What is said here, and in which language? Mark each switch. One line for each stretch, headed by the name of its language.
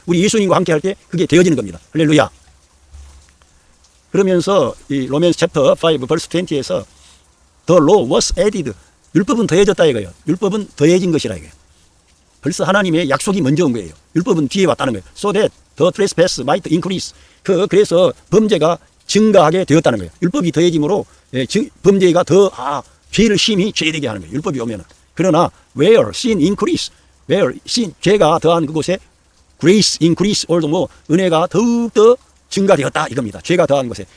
Korean: 우리 예수님과 함께 할 때 그게 되어지는 겁니다. 할렐루야. 그러면서 이
English: 로맨스 챕터 5 벌스 20에서 The law was added.
Korean: 율법은 더해졌다 이거예요. 율법은 더해진 것이라 이거예요. 벌써 하나님의 약속이 먼저 온 거예요. 율법은 뒤에 왔다는 거예요.
English: So that the trespass might increase.
Korean: 그래서 범죄가 증가하게 되었다는 거예요. 율법이 더해짐으로 범죄가 더 죄를 심히 죄되게 하는 거예요. 율법이 오면은. 그러나
English: where sin increase, where sin
Korean: 죄가 더한 그곳에
English: grace increase,
Korean: 은혜가 더욱더 증가되었다 이겁니다. 죄가 더한 곳에.